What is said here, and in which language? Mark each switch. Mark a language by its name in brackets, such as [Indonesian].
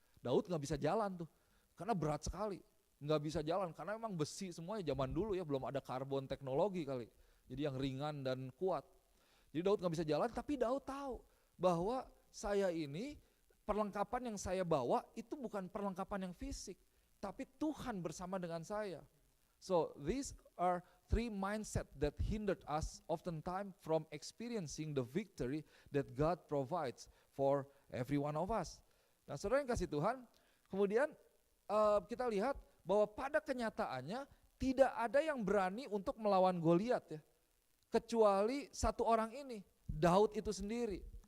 [Indonesian] Daud nggak bisa jalan tuh karena berat sekali, nggak bisa jalan karena memang besi semuanya, zaman dulu ya belum ada karbon teknologi kali, jadi yang ringan dan kuat. Jadi Daud gak bisa jalan, tapi Daud tahu bahwa saya ini perlengkapan yang saya bawa itu bukan perlengkapan yang fisik, tapi Tuhan bersama dengan saya. [English] So these are 3 mindset that hindered us oftentimes from experiencing the victory that God provides for Every one of us. [Indonesian] Nah saudara yang kasih Tuhan, kemudian kita lihat bahwa pada kenyataannya tidak ada yang berani untuk melawan Goliat ya. Kecuali satu orang ini, Daud itu sendiri.